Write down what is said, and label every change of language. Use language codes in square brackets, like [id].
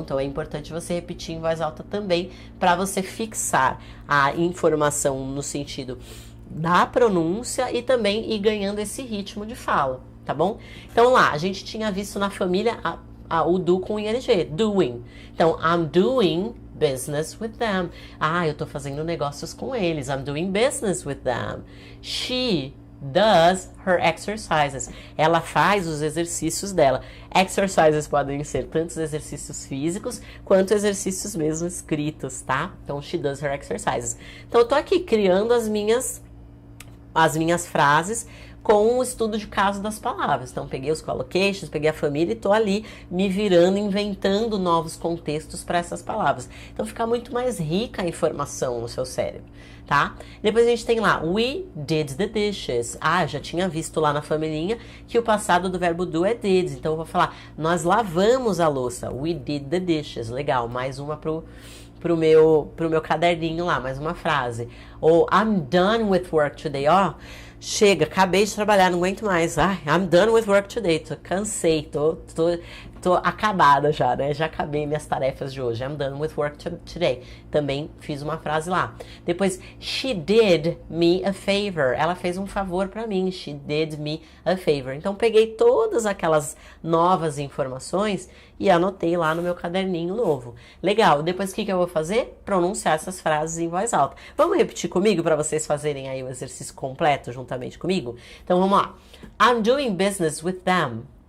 [pt] Então é importante você repetir em voz alta também, para você fixar a informação no sentido da pronúncia e também ir ganhando esse ritmo de fala. Tá bom? Então lá, a gente tinha visto na família o do com ing, doing. [en] Então, I'm doing business with them. [pt] Eu tô fazendo negócios com eles. [en] I'm doing business with them. She does her exercises. [pt] Ela faz os exercícios dela. Exercises podem ser tanto exercícios físicos quanto exercícios mesmo escritos, tá? [en] Então, she does her exercises. [pt] Então, eu tô aqui criando as minhas frases com o estudo de caso das palavras. Então, peguei os collocations, peguei a família e tô ali me virando, inventando novos contextos para essas palavras. Então, fica muito mais rica a informação no seu cérebro, tá? Depois a gente tem lá, [en] we did the dishes. [pt] Já tinha visto lá na familhinha que o passado do verbo do é did. Então, eu vou falar, nós lavamos a louça. [en] We did the dishes. [pt] Legal, mais uma pro meu caderninho lá, mais uma frase. [en] Ou, I'm done with work today. [pt] Chega, acabei de trabalhar, não aguento mais. [en] I'm done with work today. [pt] Cansei, tô acabada já, né? Já acabei minhas tarefas de hoje. [en] I'm done with work today. [pt] Também fiz uma frase lá. [en] Depois, she did me a favor. [pt] Ela fez um favor pra mim. [en] She did me a favor. [pt] Então, peguei todas aquelas novas informações e anotei lá no meu caderninho novo. Legal. Depois, o que eu vou fazer? Pronunciar essas frases em voz alta. Vamos repetir comigo para vocês fazerem aí o exercício completo juntamente comigo? Então, vamos lá. [en] I'm doing business with them.